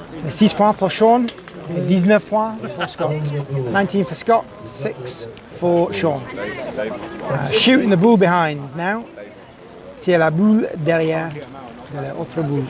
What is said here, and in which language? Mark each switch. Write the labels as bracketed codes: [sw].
[fr] 6 points pour Sean, 19 points pour Scott. [en] 19 for Scott, 6 for Sean. Shooting the boule behind now. [fr] Tire la boule derrière de l'autre boule.